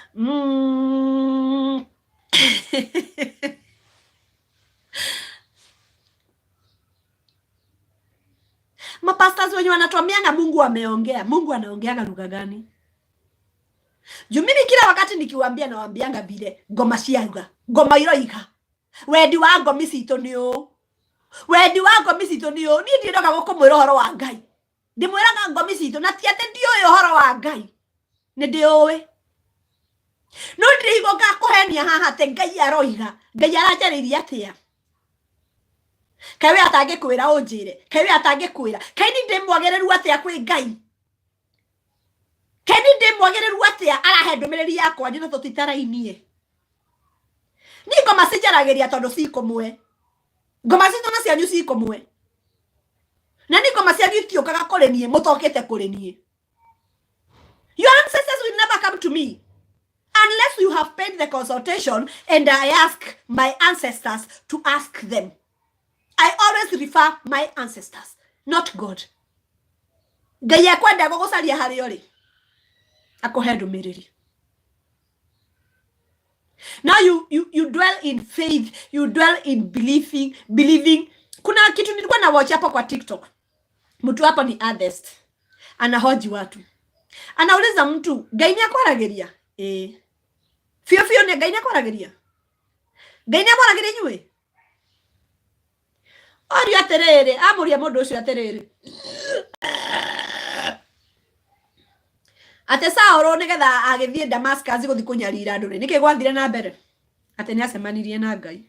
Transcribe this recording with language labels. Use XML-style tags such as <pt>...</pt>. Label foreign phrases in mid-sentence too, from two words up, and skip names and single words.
<sw>Mapastors wenye wanatuambianga Mungu ameongea. Mungu anaongeanga lugha gani? Juu mimi kila wakati nikiwaambia nawaambianga vile</sw> <ki>ngoma ciauga, ngoma iroiga. Wendi wa ngomi citũ nĩ ũũ. Wendi wa ngomi citũ nĩ ũũ. Niĩ ndiendaga gũkũmwĩra ũhoro wa Ngai. Ndimwĩraga ngomi citũ na ti atĩ ndiũĩ ũhoro wa Ngai. Nĩ ndĩũĩ. No ndirĩigua ngakũhenia haha atĩ Ngai aroiga. Ngai aranjarĩria atĩa? Kaĩ we atangĩkwĩra ũnjĩre? Kaĩ we atangĩkwĩra? Kaĩ ni ndĩmwagĩrĩru atĩa kwĩ Ngai? Kaĩ ni ndĩmwagĩrĩru atĩa arahe ndũmĩrĩri yakwa njĩ na tũtitarainie? Ni ngoma cinjaragĩria tondũ cikumwe. Ngoma citũ na cianyu cikumwe. Na ni ngoma cianyu itiũkaga kũrĩ niĩ, mũtokĩte kũrĩ niĩ.</ki> <en>Your ancestors will never come to me unless you have paid the consultation and I ask my ancestors to ask them. I always refer my ancestors, not God.</en> <ki>Ngai akwenda gũgũcaria harĩa ũrĩ, akũhe ndũmĩrĩri.</ki> <en>Now you dwell in faith, you dwell in believing.</en> <sw>Kuna kitu nilikuwa na watch hapo kwa TikTok. Mtu hapo ni Ancestral. Anahoji watu. Anauliza mtu,</sw> <ki>Ngai ni akwarageria? Fio ni Ngai ni akwarageria? Ngai ni akwarageria nyue? Ori aterere, amuria mundu ucio aterere. Ate Saũlũ nigetha agithie Damascus guthi kunyarira andu niki gwathire na mbere ate ni acemanirie na Ngai.</ki>